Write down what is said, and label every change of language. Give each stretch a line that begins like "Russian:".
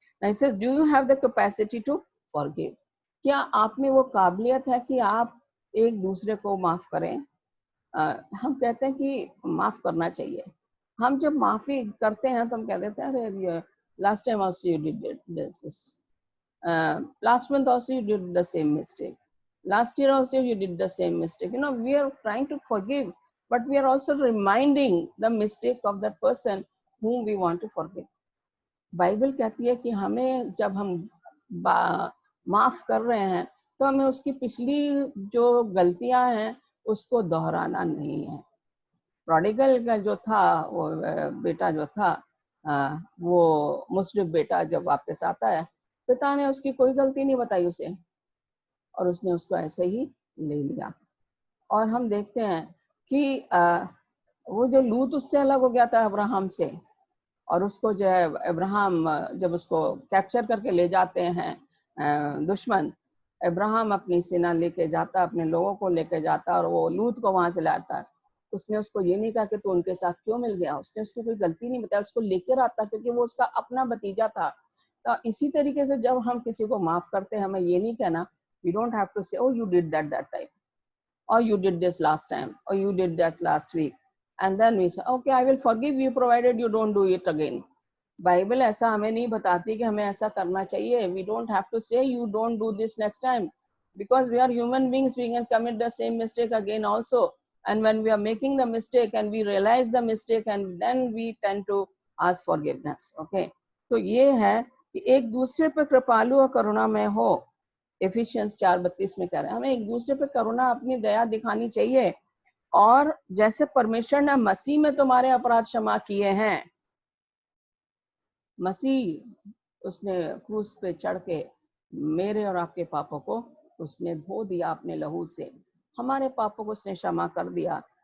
English: Now he says, do you have the capacity to forgive?
Hindi: क्या आप में वो काबिलियत है कि आप एक दूसरे को माफ करें? हम कहते हैं कि माफ करना चाहिए। हम जब माफी करते हैं तो हम कह देते हैं अरे
English: Last time also you did this, last month also you did the same mistake, last year also you did the same mistake. We are trying to forgive, but we are also reminding the mistake of that person whom we want to forgive.
Hindi: Bible कहती है कि हमें जब हम माफ कर रहे हैं तो हमें उसकी पिछली जो गलतियां हैं उसको दोहराना नहीं है। प्रोडिगल का जो था वो बेटा जो था, वो मुस्लिम बेटा जब वापस आता है, पिता ने उसकी कोई गलती नहीं बताई उसे, और उसने उसको ऐसे ही ले लिया। और हम देखते हैं कि वो जो लूत उससे अलग हो गया था अब्राहम से, और उसको जो है अब्राहम जब उसको कैप्चर करके ले जाते हैं दुश्मन, अब्राहम अपनी सेना लेके जाता, अपने लोगों को लेके जाता और वो लूत को वहां से लाता। उसने उसको ये नहीं कहा कि तू उनके साथ क्यों मिल गया, उसने उसको कोई गलती नहीं बताया, उसको लेकर आता क्योंकि वो उसका अपना भतीजा था। तो इसी तरीके से जब हम किसी को माफ करते हैं, हमें ये नहीं कहना,
English: we don't have to say, oh you did that time, or you did this last time, or you did that last week, and then we say okay I will forgive you provided you don't do it again.
Hindi: Bible ऐसा हमें नहीं बताती कि हमें ऐसा करना चाहिए।
English: We don't have to say you don't do this next time, because we are human beings, we can commit the same mistake again also, and when we are making the mistake and we realize the mistake and then we tend to ask forgiveness. Okay,
Hindi: तो ये है कि एक दूसरे पर कृपालु और करुणामय हो। एफिशिएंस 4:32 में कह रहे हैं हमें एक दूसरे पे करुणा, अपनी दया दिखानी चाहिए। और जैसे परमेश्वर ने मसीह में तुम्हारे अपराध क्षमा किए हैं, मसीह उसने क्रूस पे चढ़ के मेरे और आपके पापों को उसने धो दिया अपने लहू से, हमारे पापों को उसने क्षमा कर दिया।